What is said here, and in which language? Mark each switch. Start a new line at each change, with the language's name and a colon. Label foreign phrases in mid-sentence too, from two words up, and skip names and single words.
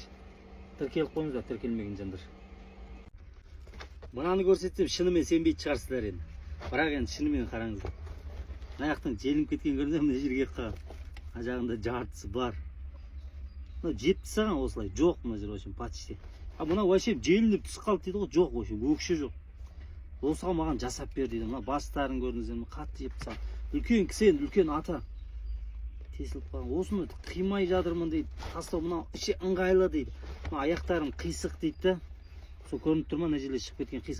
Kazakh: Тіркеліп қойыңыздар, тіркелмеген жандар. Мынаны көрсетсем шынымен сенбейді шығарсыздар енді. Бірақ енді шынымен қараңыздар. Мына жақтан желініп кеткен көрінеді, мына жерге қалған. Ана жағында жартысы бар. Мынау жетті саған осылай. Жоқ мына жер
Russian: очень почти.
Kazakh: А мынау вообще желініп түсіп қалды дейді ғой, жоқ вообще, өкше жоқ. Осыған маған жасап бер дейді. Мына бастарын көрдіңіздер ме? Қатты жеп тастаған. Үлкен кісі енді, үлкен ата. Тесіліп қалған. Осыны қимай жатырмын дейді. Тастау мынау іші ыңғайлы дейді. Мына аяқтарым қисық дейді да. Сол көрініп тұр ма, мына жерде шығып кеткен қисық.